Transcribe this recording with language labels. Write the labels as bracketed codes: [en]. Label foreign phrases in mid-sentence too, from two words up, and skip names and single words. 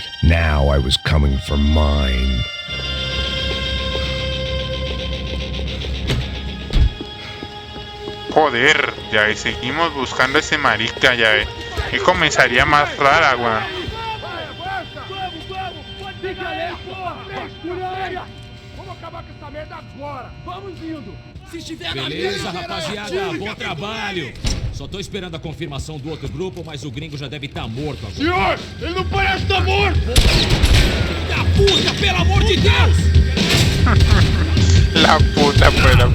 [en] Now I was coming for mine. [es] Joder, ya ve, seguimos buscando ese marica, ya ve. Que comenzaría más rara, weón. [pt] Vamos acabar com essa merda agora. Vamos indo. Se estiver Beleza, rapaziada, bom trabalho. Só tô esperando a confirmação do outro grupo, mas o gringo já deve estar morto agora. Senhor, ele não parece estar morto. Da puta, pelo amor de Deus! [es] La puta, pero...